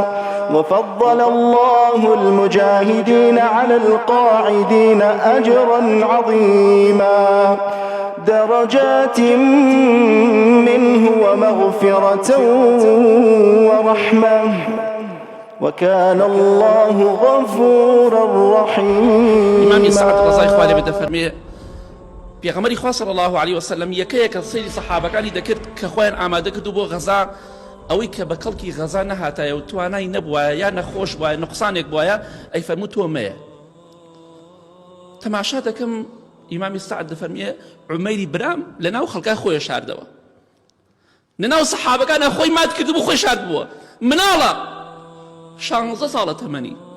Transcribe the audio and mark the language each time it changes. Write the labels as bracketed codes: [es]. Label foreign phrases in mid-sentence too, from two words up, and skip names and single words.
[ar] وفضل الله المجاهدين على القاعدين أجرا عظيما، درجات منه ومغفرة ورحمة، وكان الله غفورا رحيما. [ckb] إمام سعد رضای خوا لێ بێ دەفەرمێ پێغەمبەری خوا [ar] صلی الله عليه وسلم [ckb] یەکەیەکە سەیری سەحابەکانی دەکرد کە خۆیان ئامادە کردو بۆ غەزا، ئەوەی کە بە کەڵکی غەزا نەهاتایە و توانای نەبووایە یا نەخۆش بووایە نقصانێک بووایە ئەی فەرموو تۆ مەیە. تەماشا دەکەم ئیمامی سعد دەفەرمێ عومەیری برام لەناو خەڵکا خۆی شاردەوە، لەناو سەحابەکانە خۆی مات کردبوو خۆی شارد بووە، مناڵە 16 ساڵە تەمەنی،